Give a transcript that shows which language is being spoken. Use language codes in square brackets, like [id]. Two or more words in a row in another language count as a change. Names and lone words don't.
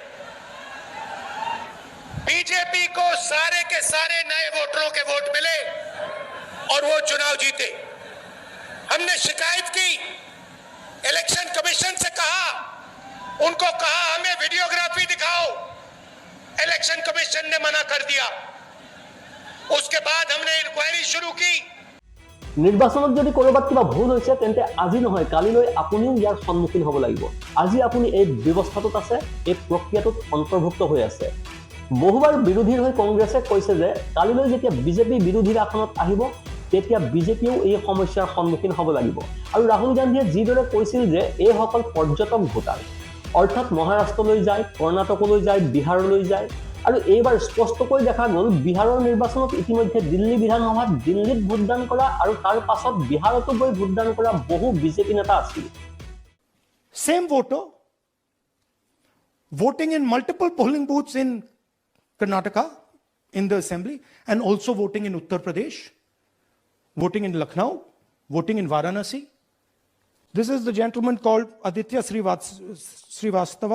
[hi] बीजेपी को सारे के सारे नए वोटरों के वोट मिले और वो चुनाव जीते। हमने शिकायत की, [en] election commission [hi] से कहा, उनको कहा हमें वीडियोग्राफी दिखाओ, [en] election commission [hi] ने मना कर दिया। उसके बाद हमने इंक्वायरी शुरू की। [as] নিৰ্বাচনত যদি কৰবাত কিবা ভুল হৈছে তেন্তে আজি নহয় কালিলৈ আপুনিও ইয়াৰ সন্মুখীন হ'ব লাগিব। আজি আপুনি এই ব্যৱস্থাটোত আছে, এই প্ৰক্ৰিয়াটোত অন্তৰ্ভুক্ত হৈ আছে। বহুবাৰ বিৰোধীৰ হৈ কংগ্ৰেছে কৈছে যে কালিলৈ যেতিয়া বিজেপি বিৰোধীৰ আসনত আহিব তেতিয়া বিজেপিও এই সমস্যাৰ সন্মুখীন হ'ব লাগিব। আৰু ৰাহুল গান্ধীয়ে যিদৰে কৈছিল যে এইসকল পৰ্যটক ভোটাৰ, অৰ্থাৎ মহাৰাষ্ট্ৰলৈ যায়, কৰ্ণাটকলৈ যায়, বিহাৰলৈ যায়। আৰু এইবাৰ স্পষ্টকৈ দেখা গ'ল বিহাৰৰ নিৰ্বাচনত ইতিমধ্যে দিল্লী বিধানসভাত দিল্লীত ভোটদান কৰা আৰু তাৰ পাছত বিহাৰতো গৈ ভোটদান কৰা বহু বিজেপি নেতা আছিল। [en] Same voter voting in multiple polling booths in Karnataka in the assembly and also voting in Uttar Pradesh, voting in Lucknow, voting in Varanasi. This is the gentleman called Aditya Srivastava.